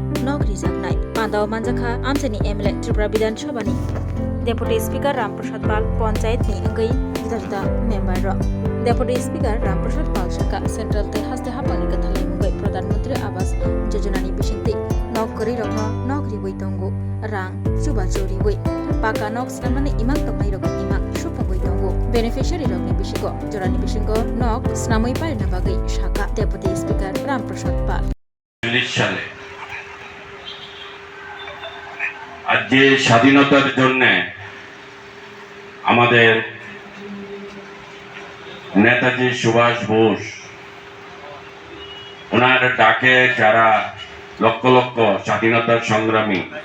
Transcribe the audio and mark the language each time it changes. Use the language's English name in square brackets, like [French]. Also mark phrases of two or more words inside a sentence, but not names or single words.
[Kok Borok] nok rijaknai Pandao Manjakha Amchani MLA Tripura Bidhan Sabha ni Deputy Speaker Ramprasad Pal Panchayat ni anggai juda member ro Deputy Speaker Ramprasad Pal Saka Central te haste hapani kathalai mugai Pradhan Mantri Awas Yojana ni bisingtwi nok kori rokno nok riwai tongo rang chuba choriwai paka nok snamani imang tongnai rok imang supongoi tongo beneficiary rokni bisingo jorani bisingo nok snamoi parina bagai Saka Deputy Speaker Ramprasad Pal [Bangla] সালে আজ যে স্বাধীনতার জন্য আমাদের নেতাজি সুভাষ বোস ওনার ডাকে যারা লক্ষ লক্ষ স্বাধীনতার সংগ্রামী